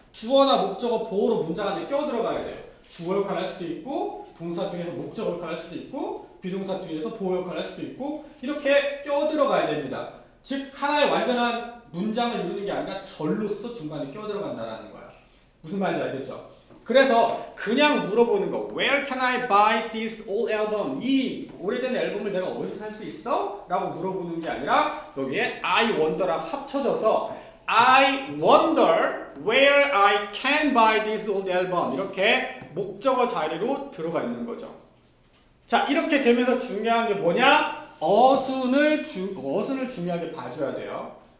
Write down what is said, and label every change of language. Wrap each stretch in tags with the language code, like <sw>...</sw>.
<ko>주어나 목적어 보어로 문장 안에 껴들어가야 돼요. 주어 역할을 할 수도 있고, 동사 뒤에서 목적 역할을 할 수도 있고, 비동사 뒤에서 보어 역할을 할 수도 있고, 이렇게 껴들어가야 됩니다. 즉 하나의 완전한 문장을 이루는 게 아니라 절로서 중간에 껴들어간다라는 거야. 무슨 말인지 알겠죠? 그래서 그냥 물어보는 거</ko> <en>Where can I buy this old album?</en> <ko>이 오래된 앨범을 내가 어디서 살 수 있어? 라고 물어보는 게 아니라 여기에 I wonder랑 합쳐져서</ko> <en>I wonder where I can buy this old album</en> <ko>이렇게 목적어 자리로 들어가 있는 거죠. 자, 이렇게 되면서 중요한 게 뭐냐? 어순을 중요하게 봐줘야 돼요.</ko>